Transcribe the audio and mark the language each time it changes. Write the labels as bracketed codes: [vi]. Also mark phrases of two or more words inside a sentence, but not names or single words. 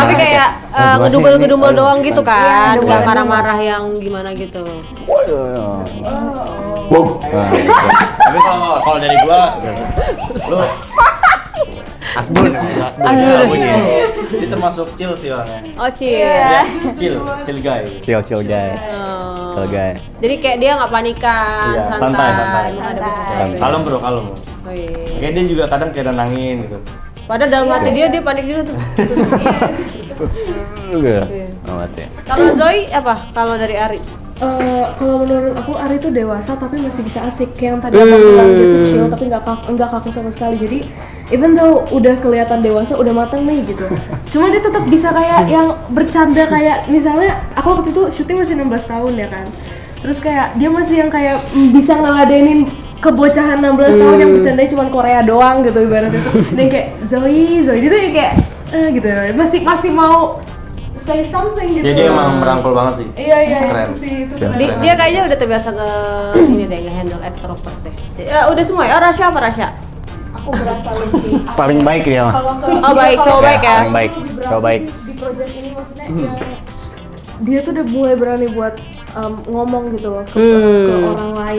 [id] Tapi kayak ngedumel-ngedumel doang gitu kan, Iya, nggak ngedumel-ngedumel. marah-marah yang gimana gitu. Wow. Tapi kalau dari gua, lu Asbun ya. Dia termasuk chill sih orangnya. Oh chill. Ya, [en] chill guy. Chill guy. Oh. Chill guy. [id] Jadi kayak dia nggak panikan, Iya, santai. santai. Menghadapi sesuatu. Kalem bro. Oh iya. Kayak dia juga kadang kayak nenangin gitu. Padahal dalam hati dia panik juga tuh. Enggak. Mati. Kalau Zoe apa? Kalau dari Ari? Kalau menurut aku Ari tuh dewasa tapi masih bisa asik. Yang tadi abang bilang dia tuh chill tapi nggak kaku sama sekali. Jadi [en] even though [id] udah kelihatan dewasa, udah matang nih gitu. Cuma dia tetap bisa kayak yang bercanda kayak misalnya aku waktu itu syuting masih 16 tahun ya kan. Terus kayak dia masih yang kayak bisa ngeladenin kebocahan 16 tahun yang bercandanya cuma Korea doang gitu ibaratnya tuh. Dan kayak Zoe itu ya kayak gitu. Masih mau [en] say something [id] gitu. Jadi emang merangkul banget sih. Iya Keren. itu sih itu. Dia kayaknya udah terbiasa ini deh [en] nge-handle extrovert [id] deh. Udah semua ya? Oh Rasya apa Rasya? Aku berasa lebih Paling baik dia mah. Oh baik, cowok baik ya? Paling baik. Cowok baik. Di project ini maksudnya yang dia tuh udah mulai berani buat ngomong gitu loh ke orang lain.